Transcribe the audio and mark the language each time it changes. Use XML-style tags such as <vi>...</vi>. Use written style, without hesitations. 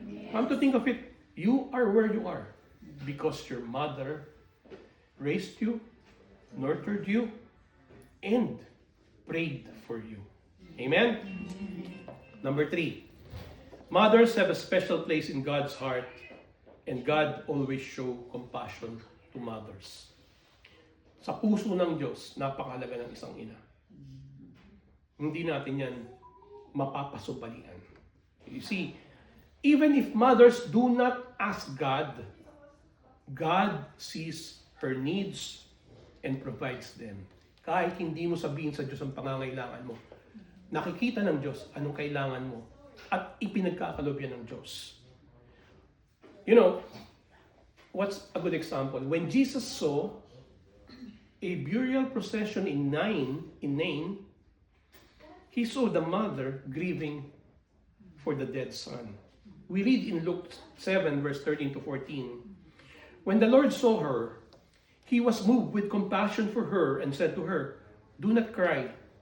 <en>Come to think of it, you are where you are because your mother raised you, nurtured you, and prayed for you. Amen? Number 3, mothers have a special place in God's heart, and God always show compassion to mothers.</en> <tl>Sa puso ng Diyos, napakahalaga ng isang ina. Hindi natin yan mapapasubalian.</tl> <en>You see, even if mothers do not ask God, God sees her needs and provides them.</en> <tl>Kahit hindi mo sabihin sa Diyos ang pangangailangan mo, nakikita ng Diyos anong kailangan mo at ipinagkakaloob yan ng Diyos.</tl> <en>You know, what's a good example? When Jesus saw a burial procession in Nain, he saw the mother grieving for the dead son. We read in Luke 7, verse 13 to 14. When the Lord saw her, he was moved with compassion for her and said to her, "Do not cry."</en>